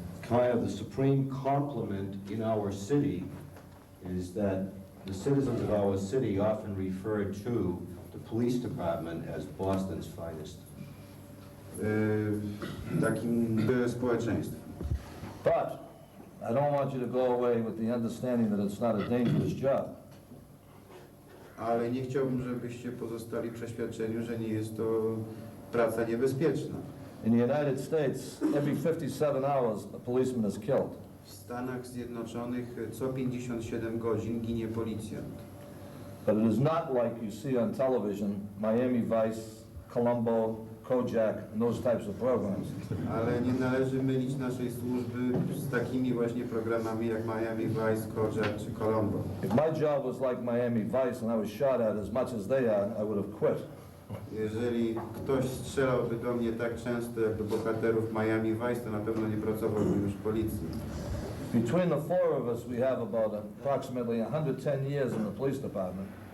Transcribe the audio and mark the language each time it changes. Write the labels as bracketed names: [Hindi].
[English] Kind of the supreme compliment in our city is that the citizens of our city often refer to the police department as Boston's finest. [Polish] Takim społeczeństwem. [English] But I don't want you to go away with the understanding that it's not a dangerous job. [Polish] Ale nie chciałbym, żebyście pozostali w przeświadczeniu, że nie jest to praca niebezpieczna. [English] In the United States, every 57 hours a policeman is killed. [Polish] W Stanach Zjednoczonych co 57 godzin ginie policjant. [English] But it is not like you see on television, Miami Vice, Colombo, Kojak, and those types of programs. [Polish] Ale nie należy mylić naszej służby z takimi właśnie programami jak Miami Vice, Kojak czy Colombo. [English] If my job was like Miami Vice and I was shot at as much as they are, I would have quit. [Polish] Jeżeli ktoś strzelałby do mnie tak często jak do bohaterów Miami Vice, to na pewno nie pracowałbym już w policji. [English] Between the four of us, we have about approximately 110 years in the police department.